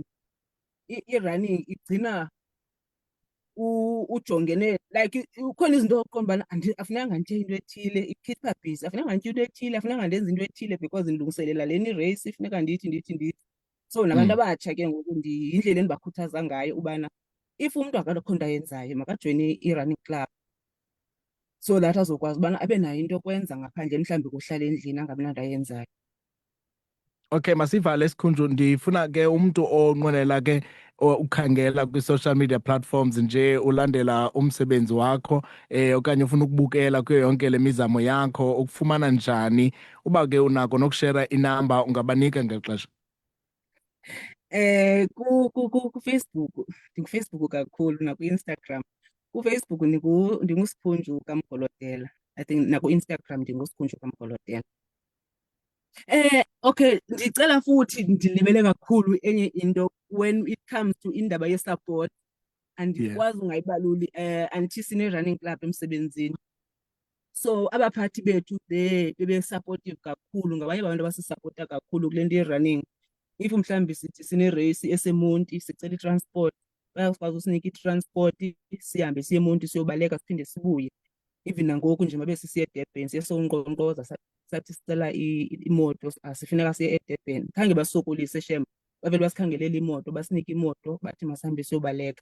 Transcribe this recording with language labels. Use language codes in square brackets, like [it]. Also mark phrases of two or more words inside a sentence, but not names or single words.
[xh] I-running igcina ujongene, like ukhona izinto oqonda ubana afunekanga nditye into ethile, ikhipha busy, afunekanga nditye into ethile, afunekanga ndenze into ethile because ndilungiselela lena irace, ifuneka ndithi. So nabantu abatsha ke ngoku yindlela endibakhuthaza ngayo ubana if umntu akakho nto ayenzayo makajoyine i- [en] running club, so that [xh] azokwazi ubana abe nayo into yokwenza ngaphandle mhlawumbi kuhlala endlini angabi nanto ayenzayo. Okay, masivale isikhunju. Ndifuna ke umntu onqwenela ke ukhangela kwi- [en] social media platforms [xh] nje ulandela umsebenzi wakho okanye ufuna ukubukela kuyo yonke le mizamo yakho, ukufumana njani? Uba ke unako nokushera inamba ungabanika ngexesha. KuFacebook ndikuFacebook kakhulu, nakwi-Instagram. KuFacebook ndinguSikhunju kaMgolodela, [en] I think [xh] naku-Instagram ndinguSikhunju kaMgolodela. Okay, ndicela futhi ndilibele kakhulu enye into [en] when it comes to [xh] indaba ye-support, andikwazi ungayibaluli andithi sine-running club emsebenzini. So abaphathi bethu bebe-supportive kakhulu, ngabanye abantu abasisapota kakhulu kule nto ye-running. If mhlawumbi sithi sine-race eseMonti sicela i-transport, bayakwazi usinika i-transport sihambe siye eMonti siyobaleka siphinde sibuye. Even nangoku nje mabe sisiya eDurban siye sonkqonkqoza sathi sicela imoto, sifuneka siye eDurban, khange basokolise shem, bavele basikhangelela imoto, basinike imoto bathi masihambe siyobaleka.